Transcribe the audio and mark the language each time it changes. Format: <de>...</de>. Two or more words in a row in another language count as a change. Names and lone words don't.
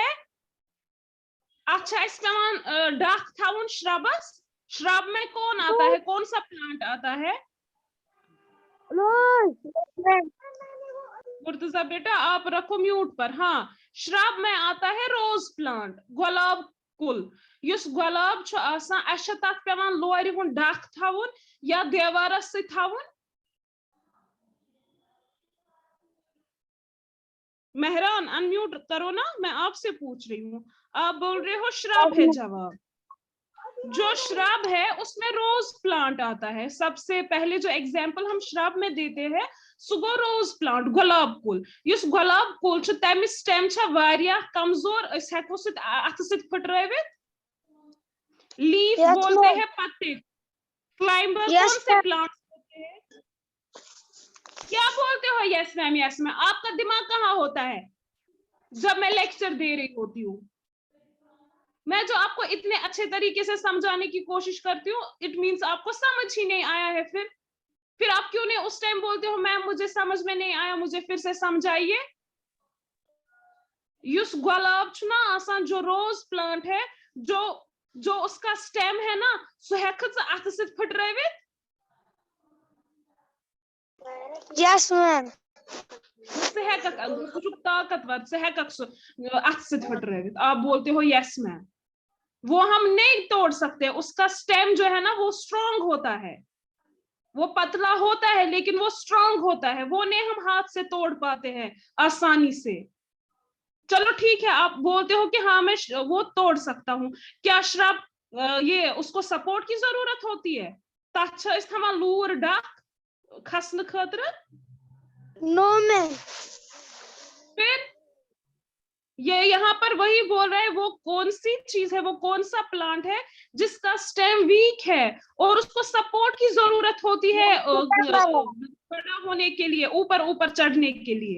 <hi>अच्छा, इसमें</hi> <ks>डाक थाउन श्रबस,</ks> <hi>श्रब में कौन आता है, कौन सा प्लांट आता है? मुर्तजा बेटा आप रखो म्यूट पर। हाँ, श्रब में आता है</hi> <en>rose plant,</en> <ks>गुलाब कुल। युस गुलाब छु आसान, अश तथ पेवान लोरि हुन डाक थाउन या देवारस से थाउन।</ks> <hi>मेहरान अनम्यूट करो ना, मैं आपसे पूछ रही हूँ। आप बोल रहे हो श्रब है जवाब। जो श्रब है उसमें</hi> <en>rose plant</en> <hi>आता है। सबसे पहले जो एग्जाम्पल हम श्रब में देते हैं</hi> <ks>सु गो</ks> <en>rose plant,</en> <ks>गुलाब कुल। युस गुलाब कुल छु तमिस स्टेम छ वारिया कमजोर, अस हेको सत अथ सत फटरावित।</ks> <hi>लीफ बोलते हैं पत्ते। क्लाइंबर कौन से प्लांट होते हैं? क्या बोलते हो?</hi> <en>yes ma'am, yes ma'am.</en> <hi>आपका दिमाग कहाँ होता है जब मैं लेक्चर दे रही होती हूँ? मैं जो आपको इतने अच्छे तरीके से समझाने की कोशिश करती हूँ,</hi> <en>it means</en> <hi>आपको समझ ही नहीं आया है। फिर आप क्यों नहीं उस टाइम बोलते हो मैम मुझे समझ में नहीं आया, मुझे फिर से समझाइए।</hi> <ks>युस गुलाब छु ना आसान,</ks> <hi>जो</hi> <en>rose plant</en> <hi>है, जो जो उसका स्टेम है ना,</hi> <ks>सो हेकत अथ सत फटरावित।</ks> <en>yes ma'am.</en> <hi>ताकतवर से</hi> <ks>अथ सत फटरावित।</ks> <hi>आप बोलते हो</hi> <en>yes ma'am.</en> <hi>वो हम नहीं तोड़ सकते, उसका स्टेम जो है ना वो स्ट्रांग होता है, वो पतला होता है लेकिन वो स्ट्रांग होता है, वो नहीं हम हाथ से तोड़ पाते हैं आसानी से। चलो ठीक है, आप बोलते हो कि हाँ मैं वो तोड़ सकता हूँ। क्या श्रब ये उसको सपोर्ट की जरूरत होती है?</hi> <ks>तथ थमा लूर डक खसन खतर?</ks> <en>no ma'am.</en> <hi>फिर ये यहाँ पर वही बोल रहा है, वो कौन सी चीज है, वो कौन सा प्लांट है जिसका स्टेम वीक है और उसको सपोर्ट की जरूरत होती है बड़ा होने के लिए, ऊपर ऊपर चढ़ने के लिए।</hi>